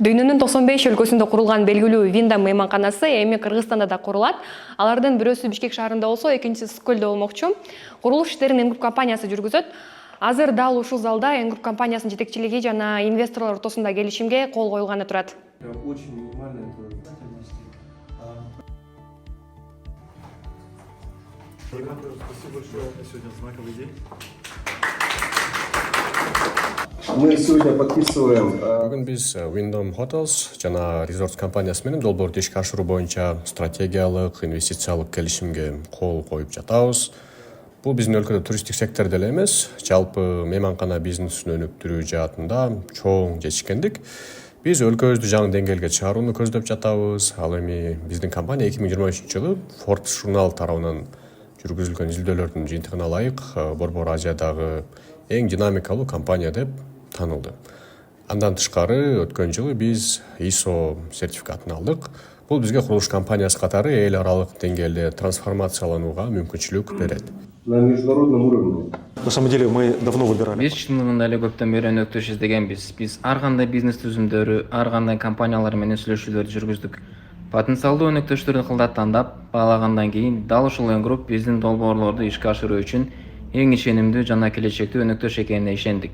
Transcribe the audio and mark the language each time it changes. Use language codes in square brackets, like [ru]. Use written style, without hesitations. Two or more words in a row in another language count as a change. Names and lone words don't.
[ky] Дүйнөнүн 95 өлкөсүндө курулган белгилүү Виндам мейманканасы эми Кыргызстанда да курулат. Алардын бирөөсү Бишкек шаарында болсо, экинчиси Ысык-Көлдө болмокчу. Курулуш иштерин Энгруп компаниясы жүргүзөт. Азыр дал ушул залда Энгруп компаниясынын жетекчилиги жана инвесторлор ортосунда келишимге кол коюлганы турат. [ru] Очень минимальная Спасибо большое. Сегодня знаковый день. Мы сегодня подписываем. [ky] Бүгүн биз Wyndham Hotels жана Resorts компаниясы менен долбоорду ишке ашыруу боюнча стратегиялык, инвестициялык келишимге кол коюп жатабыз. Бул биздин өлкөдө туристтик сектордо эле эмес, жалпы мейманкана бизнесин өнүктүрүү жаатында чоң жетишкендик. Биз өлкөбүздү жаңы деңгээлге чыгарууну көздөп жатабыз. Ал эми биздин компания 2023-жылы Forbes журнал тарабынан жүргүзүлгөн изилдөөлөрдүн жыйынтыгына ылайык Борбор Азиядагы эң динамикалуу компания деп танылды. Андан тышкары өткөн жылы биз ISO сертификатын алдык. Бул бизге курулуш компаниясы катары эл аралык деңгээлде трансформацияланууга мүмкүнчүлүк берет. [ru] На международном уровне. На самом деле мы давно выбирали. [ky] Биз чындыгында эле көптөн бери өнөктөш издегенбиз. Биз ар кандай бизнес түзүмдөрү, ар кандай компаниялар менен сүйлөшүүлөрдү жүргүздүк. Потенциалдуу өнөктөштөрдү кылдат тандап, баалагандан кийин дал ушул Энгруп биздин долбоорлорду ишке ашыруу үчүн эң ишенимдүү жана келечектүү өнөктөш экенине ишендик.